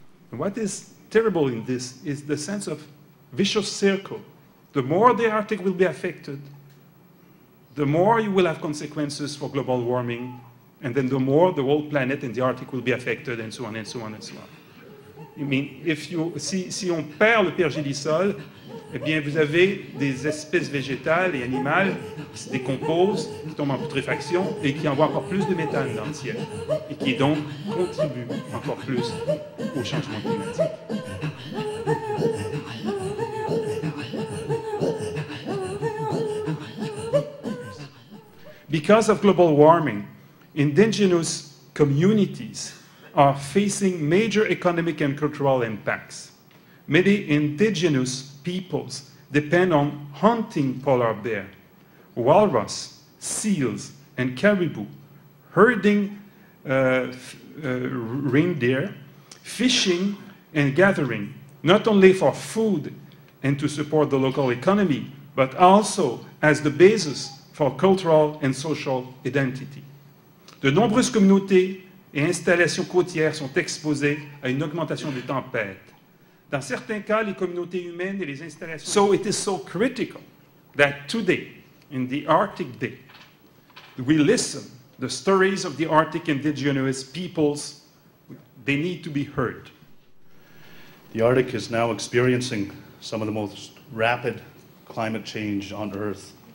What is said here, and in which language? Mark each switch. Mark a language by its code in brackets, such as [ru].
[en] And what is terrible in this is the sense of vicious circle. The more the Arctic will be affected, the more you will have consequences for global warming, and then the more the whole planet and the Arctic will be affected, and so on, and so on, and so on. I mean, if you, [fr] si on perd le pergélisol, eh bien, vous avez des espèces végétales et animales qui se décomposent, qui tombent en putréfaction et qui envoient encore plus de méthane dans le ciel et qui donc contribuent encore plus au changement climatique. [en] Because of global warming, indigenous communities are facing major economic and cultural impacts. Many indigenous peoples depend on hunting polar bear, walrus, seals, and caribou, herding reindeer, fishing and gathering, not only for food and to support the local economy, but also as the basis for cultural and social identity. [fr] De nombreuses communautés et installations côtières sont exposées à une augmentation des tempêtes. Dans certains cas, les communautés humaines et les installations... [en] So it is so critical that today, in the Arctic Day, we listen the stories of the Arctic indigenous peoples. They need to be heard. The Arctic is now experiencing some of the most rapid climate change on Earth.